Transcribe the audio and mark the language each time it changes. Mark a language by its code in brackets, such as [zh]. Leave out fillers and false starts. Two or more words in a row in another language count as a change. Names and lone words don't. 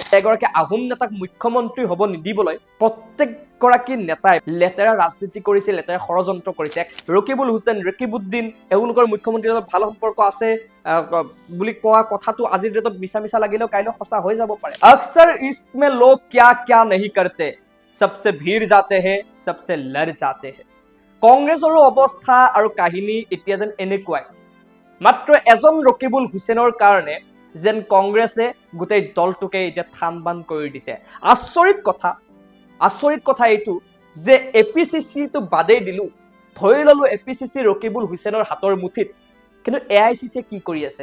[as] এগৰাকী আহোম নেতাক মুখ্যমন্ত্ৰী হ'ব নিদিবলৈ প্ৰত্যেকগৰাকী নেতাই লেতেৰা ৰাজনীতি কৰিছে, লেতেৰা ষড়যন্ত্ৰ কৰিছে। ৰকিবুল হুছেইন, ৰকিবউদ্দিন এওঁলোকৰ মুখ্যমন্ত্ৰীৰ লগত ভাল সম্পৰ্ক আছে বুলি কোৱা কথাটো আজিৰ ডেটত মিছা লাগিলেও কাইলৈ সঁচা হৈ যাব পাৰে। [hi] अक्सर इसमें लोग क्या क्या नहीं करते, सबसे ভিৰ जाते हैं, सबसे लड़ जाते हैं। [as] কংগ্ৰেছৰো অৱস্থা আৰু কাহিনী এতিয়া যেন এনেকুৱাই। মাত্ৰ এজন ৰকিবুল হুছেইনৰ কাৰণে যেন কংগ্ৰেছে গোটেই দলটোকে এতিয়া থান বান কৰি দিছে। আচৰিত কথা এইটো যে APCC-টো বাদেই দিলো, ধৰি ললো APCC ৰকিবুল হুছেইনৰ হাতৰ মুঠিত, কিন্তু AICC-য়ে কি কৰি আছে?